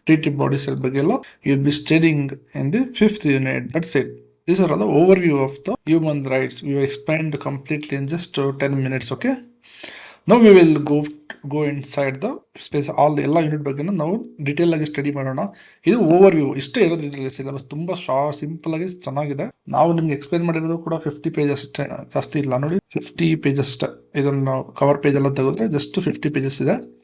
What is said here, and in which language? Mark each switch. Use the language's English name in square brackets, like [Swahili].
[English] treaty bodies [Kannada] ಬಗ್ಗೆ ಎಲ್ಲ [English] You will be studying in the fifth unit. That's it. These are the overview of the human rights. We have explained completely in just 10 minutes. Okay. Now we will go inside the space. [Kannada] all ಎಲ್ಲ unit ಬಗ್ಗೆ ನಾವು detail ಆಗಿ study ಮಾಡೋಣ. ಇದು over view ಇಷ್ಟೇ ಇರೋದು. ಇದರಲ್ಲಿ syllabus ತುಂಬಾ ಸಿಂಪಲ್ ಆಗಿ ಚೆನ್ನಾಗಿದೆ. ನಾವು ನಿಮ್ಗೆ ಎಕ್ಸ್ಪ್ಲೈನ್ ಮಾಡಿರೋದು ಕೂಡ 50 ಪೇಜಸ್ ಅಷ್ಟೇ, ಜಾಸ್ತಿ ಇಲ್ಲ ನೋಡಿ, 50 ಪೇಜಸ್ ಅಷ್ಟೇ. ಇದನ್ನು ಕವರ್ ಪೇಜ್ ಎಲ್ಲ ತೆಗೆದ್ರೆ ಜಸ್ಟ್ 50 ಪೇಜಸ್ ಇದೆ.